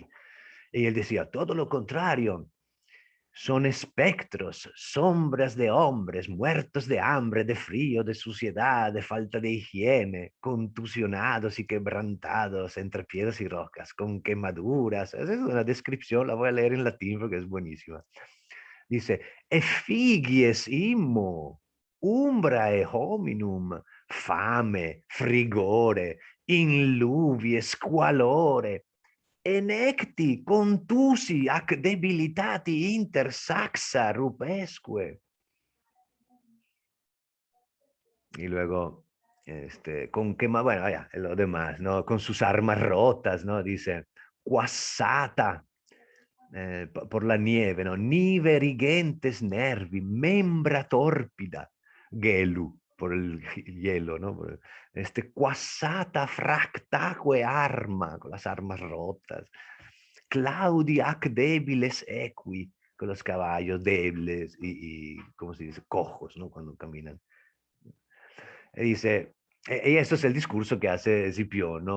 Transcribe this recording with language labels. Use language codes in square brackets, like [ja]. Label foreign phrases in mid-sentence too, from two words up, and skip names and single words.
[es] Y él decía, todo lo contrario, son espectros, sombras de hombres, muertos de hambre, de frío, de suciedad, de falta de higiene, contusionados y quebrantados entre piedras y rocas, con quemaduras. Esa es una descripción, la voy a leer en latín porque es buenísima. Dice, [la] effigies immo, umbrae hominum, fame, frigore, inluvie, squalore, enecti, contusi, ac debilitati inter saxa rupesque. [es] Y luego, con quema, bueno, ya, lo demás, ¿no? Con sus armas rotas, ¿no? Dice, quassata, por la nieve, ¿no? [la] Nive rigentes nervi, membra torpida, gelu, [es] por el hielo, ¿no? [la] Quassata fractaque arma, [es] con las armas rotas. [la] Claudi ac débiles equi, [es] con los caballos débiles y ¿cómo se dice? Cojos, ¿no? Cuando caminan. Y dice, y esto es el discurso que hace Escipión, ¿no?